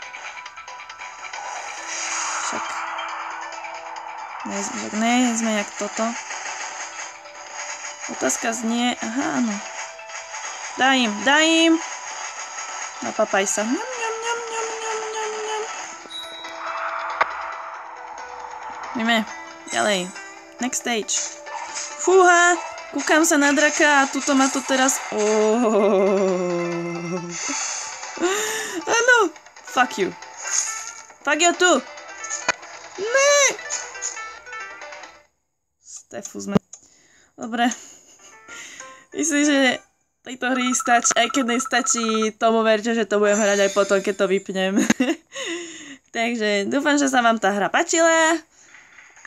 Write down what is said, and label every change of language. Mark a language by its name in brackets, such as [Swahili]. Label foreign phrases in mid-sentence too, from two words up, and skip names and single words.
[Slovak] Však. Nie sme jak toto. Otázka znie, aha, áno. Daj im. Napapaj sa. Ideme, ďalej. [English] Next stage. [Slovak] Fúha, kúkam sa na draka a tuto ma to teraz... Áno, [English] fuck you. Fuck you [Slovak] tu. Ne. Stefu sme. Dobre. Myslím, že tejto hry stačí, aj keď nestačí, tomu verte, že to budem hrať aj potom, keď to vypnem. Takže dúfam, že sa vám tá hra páčila.